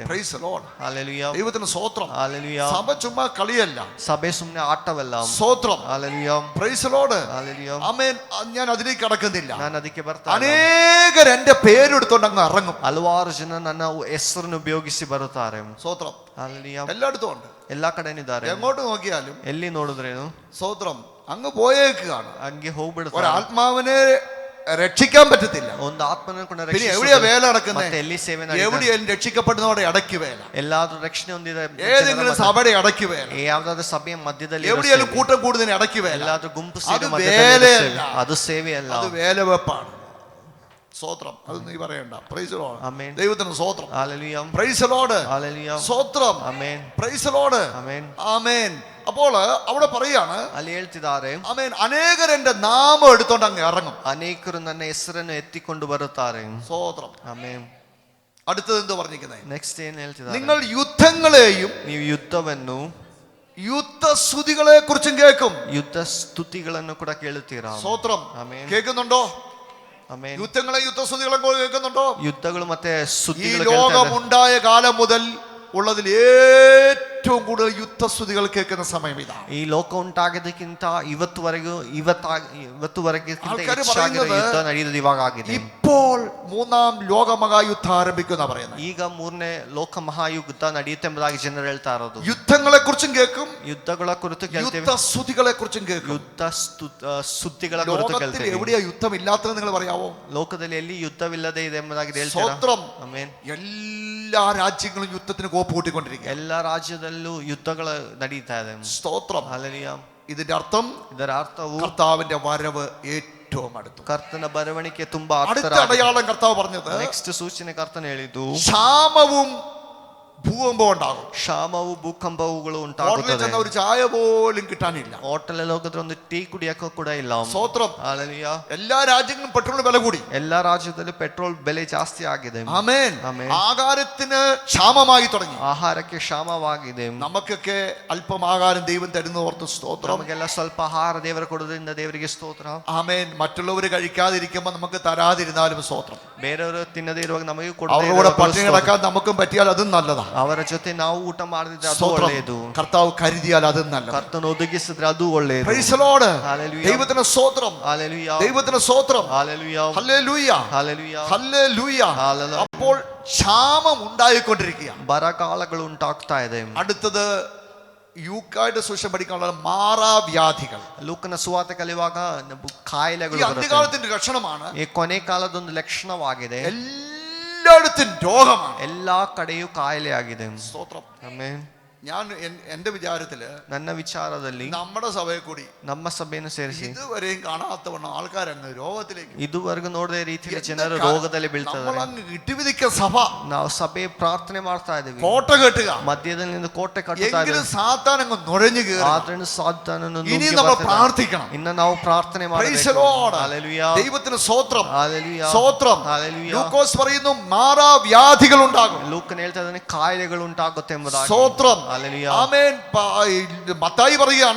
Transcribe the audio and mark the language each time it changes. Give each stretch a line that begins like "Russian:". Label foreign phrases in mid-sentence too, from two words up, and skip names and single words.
English: Praise the Lord.
Kannada: ಹಲ್ಲೆಲೂಯಾ,
Malayalam: ദൈവത്തിന് സ്തോത്രം.
Kannada: ಹಲ್ಲೆಲೂಯಾ.
Malayalam: സഭ ചുമ്മാ കളിയല്ല.
Kannada: ಸಭೆ ಸುಮ್ಮನೆ ಆಟವಲ್ಲ.
Malayalam: സ്തോത്രം.
Kannada: ಹಲ್ಲೆಲೂಯಾ,
English: Praise the Lord.
Kannada: ಹಲ್ಲೆಲೂಯಾ.
Malayalam: ആമേൻ. ഞാൻ അതിലേക്ക് കടക്കുന്നില്ല.
Kannada: ನಾನು ಅದಕ್ಕೆ ಬರ್ತಾ ಇಲ್ಲ.
Malayalam: അനേകർ എന്റെ പേരെടുത്തോണ്ട് അങ്ങ് ഇറങ്ങും.
Kannada: ಹಲವಾರು ಜನ ನನ್ನ ಹೆಸರನ್ನು ಉಪಯೋಗಿಸಿ ಬರುತ್ತಾರೆ.
Malayalam: സ്തോത്രം.
Kannada: ಹಲ್ಲೆಲೂಯಾ.
Malayalam: എല്ലായിടത്തും ഉണ്ട്.
Kannada: ಎಲ್ಲಾ ಕಡೆನಿದ್ದಾರೆ.
Malayalam: എങ്ങോട്ട് നോക്കിയാലും
Kannada: ಎಲ್ಲಿ ನೋಡಿದ್ರೇನು
Malayalam: സ്തോത്രം അങ്ങ് പോയേക്കാണ്.
Kannada: ಹಂಗೆ ಹೋಗ್ಬಿಡ್ತಾರೆ.
Malayalam: ഒരാത്മാവിനെ രക്ഷിക്കാൻ പറ്റത്തില്ല.
Kannada: ಒಂದು ಆತ್ಮನ ಕೂಡ
Malayalam: പിന്നെ എവിടെയാ വേല നടക്കുന്നത്?
Kannada: ಮತ್ತೆ ಎಲ್ಲಿ ಸೇವೆ ನಡೆಯುತ್ತೆ?
Malayalam: എവിടെയാലും രക്ഷിക്കപ്പെടുന്നവരുടെ ഇടയ്ക്ക് വേല.
Kannada: ಎಲ್ಲಾದ್ರೂ ರಕ್ಷಣೆ ಹೊಂದಿದ
Malayalam: ഏതെങ്കിലും സഭയുടെ ഇടയ്ക്ക് വേല.
Kannada: ಯಾವ್ದಾದ್ರು ಸಭೆಯ ಮಧ್ಯದಲ್ಲಿ
Malayalam: എവിടെയാലും കൂട്ടം കൂടുന്നതിന് ഇടയ്ക്ക് വേല.
Kannada: ಎಲ್ಲಾದ್ರೂ ಗುಂಪು
Malayalam: അത്
Kannada: ಸೇವೆ ಮಧ್ಯದಲ್ಲಿ
Malayalam: വേലയല്ല.
Kannada: ಅದು ಸೇವೆ ಅಲ್ಲ,
Malayalam: അത് വേലവെപ്പാണ്. സ്തോത്രം. അത് നീ പറയണ്ട.
English: Praise the Lord.
Kannada: ಆಮೆನ್.
Malayalam: ദൈവത്തിന് സ്തോത്രം. ഹല്ലേലൂയ,
English: Praise the Lord.
Malayalam: ഹല്ലേലൂയ, സ്തോത്രം.
Kannada: ಆಮೆನ್,
English: Praise the Lord.
Kannada: ಆಮೆನ್.
Malayalam: ആമേൻ. അപ്പോൾ അവിടെ പറയാണ്,
Kannada: ಅಲ್ಲಿ ಹೇಳ್ತಿದ್ದಾರೆ,
Malayalam: ആമേൻ, അനേകർ എന്റെ നാമം എടുത്തോണ്ട് അങ്ങ് ഇറങ്ങും.
Kannada: ಅನೇಕರು ನನ್ನ ಹೆಸರನ್ನು ಎತ್ತಿಕೊಂಡು ಬರುತ್ತಾರೆ.
Malayalam: സ്തോത്രം.
Kannada: ಆಮೆನ್.
Malayalam: അടുത്തത് എന്ത് പറഞ്ഞിരിക്കുന്നത്?
Kannada: ನೆಕ್ಸ್ಟ್ ಏನ್ ಹೇಳ್ತಿದ್ದಾರೆ?
Malayalam: നിങ്ങൾ യുദ്ധങ്ങളെയും
Kannada: ನೀವು ಯುದ್ಧವನ್ನು,
Malayalam: യുദ്ധസ്തുതികളെ കുറിച്ചും കേൾക്കും.
Kannada: ಯುದ್ಧ ಸ್ತುತಿಗಳನ್ನು ಕೂಡ ಕೇಳುತ್ತೀರಾ?
Malayalam: സ്തോത്രം. ആಮೆൻ, കേൾക്കുന്നുണ്ടോ?
Kannada: ಆಮೆನ್.
Malayalam: യുദ്ധങ്ങളെ യുദ്ധസ്തുതികളെ കേൾക്കുന്നുണ്ടോ?
Kannada: യുദ്ധಗಳು ಮತ್ತೆ
Malayalam: ഈ
Kannada: ಸ್ತುತಿಗಳು
Malayalam: ലോകമുണ്ടായ കാലം മുതൽ ഉള്ളതിൽ ഏറ്റവും കൂടുതൽ യുദ്ധസ്തുതികൾ കേൾക്കുന്ന സമയം ഇതാണ്.
Kannada: ಈ ಲೋಕ ಉಂಟಾಗೋದಕ್ಕಿಂತ ಇವತ್ತುವರೆಗೂ
Malayalam: ആൾക്കാര്
Kannada: ಹೆಚ್ಚಾಗಿರೋ
Malayalam: പറയുന്നത്
Kannada: ಯುದ್ಧ ನಡೆಯೋದು ಇವಾಗ ಆಗಿದೆ.
Malayalam: ഇപ്പോൾ മൂന്നാം ലോകമഹായുദ്ധം ആരംഭിക്കുന്ന പറയുന്നത്.
Kannada: ಈಗ ಮೂರನೇ ಲೋಕ ಮಹಾಯುದ್ಧ ನಡೆಯುತ್ತೆ ಎಂಬುದಾಗಿ ಜನರು ಹೇಳ್ತಾ ಇರೋದು.
Malayalam: ಯುദ്ധങ്ങളെ കുറിച്ചും കേൾക്കും,
Kannada: ಯುದ್ಧಗಳ ಕುರಿತು ಕೇಳ್ತೇವೆ,
Malayalam: യുദ്ധസ്തുതികളെ കുറിച്ചും കേൾക്കും.
Kannada: ಸುದ್ದಿಗಳ ಕುರಿತು
Malayalam: ലോകത്തിൽ
Kannada: ಕೇಳ್ತೇವೆ.
Malayalam: എവിടെയാ യുദ്ധം ഇല്ലാത്തത് നിങ്ങൾ പറയാവോ?
Kannada: ಲೋಕದಲ್ಲಿ ಎಲ್ಲಿ ಯುದ್ಧವಿಲ್ಲದೆ ಇದೆ ಎಂಬುದಾಗಿ ಹೇಳ್ತೀರಾ?
Malayalam: സ്തോത്രം.
Kannada: ಆಮೆನ್.
Malayalam: എല്ലാ രാജ്യങ്ങളും യുദ്ധത്തിന് കോപ്പ് കൂട്ടിക്കൊണ്ടിരിക്കുക.
Kannada: ಎಲ್ಲ ರಾಜ್ಯದಲ್ಲೂ ಯುದ್ಧಗಳು ನಡೀತಾ ಇದೆ.
Malayalam: സ്തോത്രം.
Kannada: ಹಲ್ಲೆಲೂಯಾ.
Malayalam: ഇതിന്റെ അർത്ഥം
Kannada: ಇದರ ಅರ್ಥವು
Malayalam: കർത്താവിന്റെ വരവ് ഏറ്റവും അടുത്തു.
Kannada: ಕರ್ತನ ಬರವಣಿಗೆ ತುಂಬಾ
Malayalam: അടുത്ത
Kannada: ಹತ್ತಿರ.
Malayalam: അടയാളം കർത്താവ് പറഞ്ഞത്,
Kannada: ನೆಕ್ಸ್ಟ್ ಸೂಚನೆ ಕರ್ತನ ಹೇಳಿದ್ದು,
Malayalam: ക്ഷാമവും ഭൂകമ്പവും ഉണ്ടാകും.
Kannada: ಕ್ಷಾಮವು ಭೂಕಂಪವುಗಳು
Malayalam: ഹോട്ടലിൽ
Kannada: ಉಂಟಾಗುತ್ತದೆ.
Malayalam: ചെന്ന ഒരു ചായ പോലും കിട്ടാനില്ല.
Kannada: ಹೋಟೆಲ್ ಹೋಗಿದ್ರೆ ಒಂದು ಟೀ ಕುಡಿಯಕ್ಕೂ ಕೂಡ ಇಲ್ಲ.
Malayalam: സ്തോത്രം.
Kannada: ಹಲ್ಲೆಲೂಯಾ.
Malayalam: എല്ലാ രാജ്യങ്ങളും പെട്രോളിന് വില കൂടി.
Kannada: ಎಲ್ಲಾ ರಾಜ್ಯದಲ್ಲೂ ಪೆಟ್ರೋಲ್ ಬೆಲೆ ಜಾಸ್ತಿ ಆಗಿದೆ.
Malayalam: ആമേൻ. ആമേൻ. ആഹാരത്തിന് ക്ഷാമമായി തുടങ്ങി.
Kannada: ಆಹಾರಕ್ಕೆ ಕ್ಷಾಮವಾಗಿದೆ.
Malayalam: നമുക്കൊക്കെ അല്പം ആഹാരം ദൈവം തരുന്ന ഓർത്ത് സ്തോത്രം.
Kannada: ನಮಗೆಲ್ಲ ಸ್ವಲ್ಪ ಆಹಾರ ದೇವರು ಕೊಡೋದ್ರಿಂದ ದೇವರಿಗೆ ಸ್ತೋತ್ರ.
Malayalam: ആമേൻ. മറ്റുള്ളവർ കഴിക്കാതിരിക്കുമ്പോൾ നമുക്ക് തരാതിരുന്നാലും സ്തോത്രം.
Kannada: ಬೇರೆಯವರು തിന്നದೇ ഇರುವಾಗ ನಮಗೂ
Malayalam: അവരുടെ കൂടെ പട്ടിണി കിടക്കാൻ നമുക്കും പറ്റിയാൽ അതും നല്ലതാ.
Kannada: ಅವರ ಜೊತೆ ನಾವು ಊಟ ಮಾಡಿದ್ರೆ ಅದು
Malayalam: സ്തോത്രം.
Kannada: ಒಳ್ಳೆಯದು.
Malayalam: കർത്താവ് കരുതിയാൽ അതും നല്ലത്.
Kannada: ಕರ್ತನು ಒದಗಿಸಿದ್ರೆ ಅದು ಒಳ್ಳೆಯದು.
English: Praise the Lord.
Malayalam: ഹല്ലേലൂയ. ദൈവത്തിന് സ്തോത്രം. ഹല്ലേലൂയ. ദൈവത്തിന് സ്തോത്രം. ഹല്ലേലൂയ. ഹല്ലേലൂയ. ഹല്ലേലൂയ. ഹല്ലേലൂയ. ഹല്ലേലൂയ. അപ്പോൾ ക്ഷാമം ഉണ്ടായിക്കൊണ്ടിരിക്കുക.
Kannada: ಬರಗಾಲಗಳು ಉಂಟಾಗ್ತಾ ಇದೆ.
Malayalam: അടുത്തത് യൂക്കായുടെ സുവിശേഷം പഠിക്കാനുള്ള മാറാവ്യാധികൾ.
Kannada: ಲೂಕನ ಸುವಾರ್ತೆ ಕಲಿಯುವಾಗ
Malayalam: ഈ
Kannada: ಕಾಯಿಲೆಗಳು ಬರುತ್ತೆ.
Malayalam: അന്ത്യകാലത്തിന്റെ ലക്ഷണമാണ്.
Kannada: ಈ ಕೊನೆ ಕಾಲದೊಂದು ಲಕ್ಷಣವಾಗಿದೆ.
Malayalam: എല്ലായിടത്തും രോഗമാണ്.
Kannada: ಎಲ್ಲಾ ಕಡೆಯೂ ಕಾಯಿಲೆ ಆಗಿದೆ.
Malayalam: സ്തോത്രം.
Kannada: ಆಮೆನ್.
Malayalam: ഞാൻ എന്റെ വിചാരത്തില്
Kannada: ನನ್ನ ವಿಚಾರದಲ್ಲಿ
Malayalam: നമ്മുടെ സഭയെ കൂടി
Kannada: ನಮ್ಮ ಸಭೆಯನ್ನು ಸೇರಿಸಿ
Malayalam: ഇതുവരെയും കാണാത്തവണ്ണം ആൾക്കാരങ്ങ് രോഗത്തിലേക്ക്,
Kannada: ಇದುವರೆಗೂ ನೋಡದ ರೀತಿಯಲ್ಲಿ ಜನರು ರೋಗದಲ್ಲಿ ಬೀಳ್ತಾರೆ.
Malayalam: നമ്മളങ്ങ് ഇട്ടുവിധിക്ക സഭ.
Kannada: ನಾವು ಸಭೆ ಪ್ರಾರ್ಥನೆ ಮಾಡ್ತಾ ಇದೀವಿ,
Malayalam: കോട്ട കെട്ടുക.
Kannada: ಮಧ್ಯದಲ್ಲಿ നിന്ന് ಕೋಟೆ ಕಟ್ಟುತ್ತಾ
Malayalam: എങ്കിലും
Kannada: ಇದ್ದೀವಿ.
Malayalam: സാത്താൻ അങ്ങ് നുഴഞ്ഞു കയറി.
Kannada: ಆದ್ರಿಂದ ಸಾತಾನನು
Malayalam: ഇനി
Kannada: ನುಗ್ಗಿ
Malayalam: നമ്മൾ
Kannada: ಬರ್ತಿದ್ದಾನೆ.
Malayalam: പ്രാർത്ഥിക്കണം.
Kannada: ಇನ್ನು ನಾವು ಪ್ರಾರ್ಥನೆ
English: Praise the
Kannada: ಮಾಡಬೇಕು.
English: Lord.
Malayalam: ഹല്ലേലൂയ. ദൈവത്തിന് സ്തോത്രം. ഹല്ലേലൂയ. സ്തോത്രം. ഹല്ലേലൂയ. ലൂക്കോസ് പറയുന്നു മാറാവ്യാധികൾ ഉണ്ടാകും.
Kannada: ಲೂಕನ್ ಹೇಳ್ತಾ ಇದ್ದಾನೆ ಕಾಯಿಲೆಗಳು ಉಂಟಾಗುತ್ತೆ ಎಂಬುದಾಗಿ.
Malayalam: സ്തോത്രം. ഹല്ലേലൂയ. ആമേൻ. മത്തായി പറയുകയാണ്,